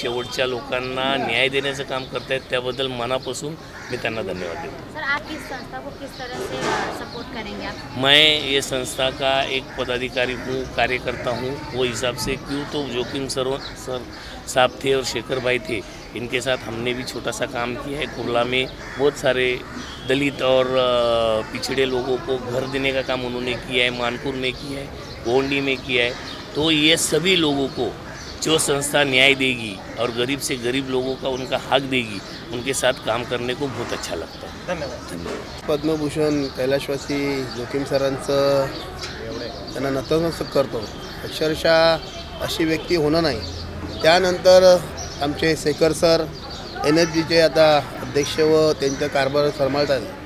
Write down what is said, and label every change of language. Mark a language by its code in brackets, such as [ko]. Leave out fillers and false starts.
[mr] शेवटच्या लोकांना न्याय देण्याचं काम करतायत, त्याबद्दल मनापासून मी त्यांना धन्यवाद देतो. [hi] सर, आप इस संस्था को किस तरह से सपोर्ट करेंगे आप? मैं ये संस्था का एक पदाधिकारी हूँ, कार्यकर्ता हूँ. वो हिसाब से क्यों तो जोकिम सर साहब थे और शेखर भाई थे, इनके साथ हमने भी छोटा सा काम किया है. कुर्ला में बहुत सारे दलित और पिछड़े लोगों को घर देने का काम उन्होंने किया है, मानपुर में किया है, गोंडी में किया है. तो ये सभी लोगों को जो संस्था न्याय देगी और गरीब से गरीब लोगों का उनका हक देगी, उनके साथ काम करने को बहुत अच्छा लगता है. धन्यवाद. [mr] पद्मभूषण कैलाशवासी जोकिम सरांचं त्यांना नतमस्तक करतो. अक्षरशः अशी व्यक्ती होणं नाही. त्यानंतर आमचे शेखर सर NSGचे आता अध्यक्ष व त्यांचा कारभार सांभाळतात.